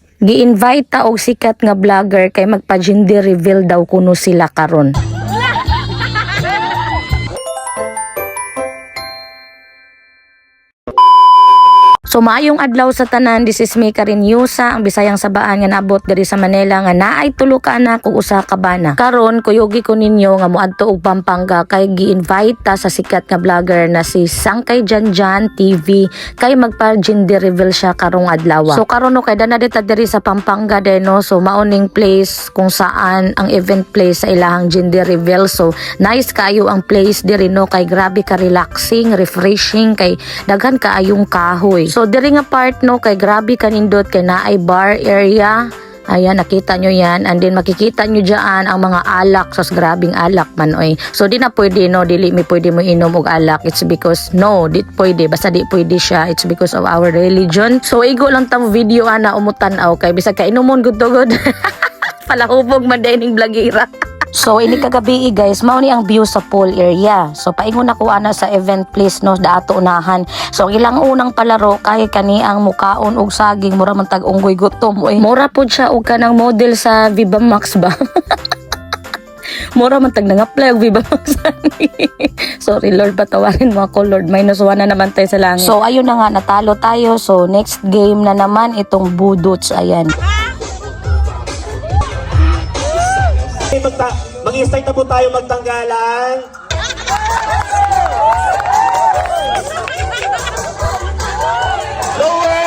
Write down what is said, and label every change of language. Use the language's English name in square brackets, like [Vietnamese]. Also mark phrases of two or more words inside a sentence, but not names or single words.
[Cebuano] Gi-invite ta og sikat nga vlogger kay magpa- [English] gender reveal [Cebuano] daw kuno sila karon. So maayong adlaw sa tanan, [English] this is me [Cebuano] Karin Yusa, ang Bisayang Sabaan nga naabot diri sa Manila nga naay tulo ka anak ug usa ka bana. Karon kuyogi ko ninyo nga moadto og Pampanga kay gi-invite ta sa sikat nga vlogger na si Sangkay Janjan TV kay magpa- [English] gender reveal [Cebuano] siya karong adlaw. So karon no kay dana dita diri sa Pampanga din no. So maoning place [Filipino] kung saan [Cebuano] ang [English] event place [Cebuano] sa ilahang [English] gender reveal. So nice [Cebuano] kaayo ang place diri no kay grabe ka [English] relaxing, refreshing [Cebuano] kay daghan kaayong kahoy. So diri nga part no kay grabe kanindot kay naay [English] bar area. [Filipino] Ayan, nakita nyo yan. And then makikita nyo dyan ang mga alak. [Cebuano] So grabing alak man oy. So di na pwede no, dili mi pwede mo inom og alak. [English] It's because no, [Cebuano] di pwede. Basta di pwede siya. [English] It's because of our religion. [Cebuano] So igo lang tamo video ana umutan-aw kay bisag ka inumon [English] good to good. [Cebuano] Palahubog man dining blagira. So ini kagabi guys, mao ni ang view sa [English] pool area. [Cebuano] So paingon ako ana sa [English] event place [Cebuano] no, daato unahan. So ilang unang palaro kay kani ang mukaon og saging mura man tag unggoy gutom oy. Mura pud siya og kanang model sa Viva Max ba. Mura man tag nang-apply og Viva Max. [English] Sorry Lord, [Filipino] patawarin mo ako Lord. Minus 1 na naman tayo sa langit. So ayun na nga, natalo tayo. So [English] next game [Filipino] na naman itong Budots. Ayan. Mag-i-start na po tayo magtanggalan. [English] Lower!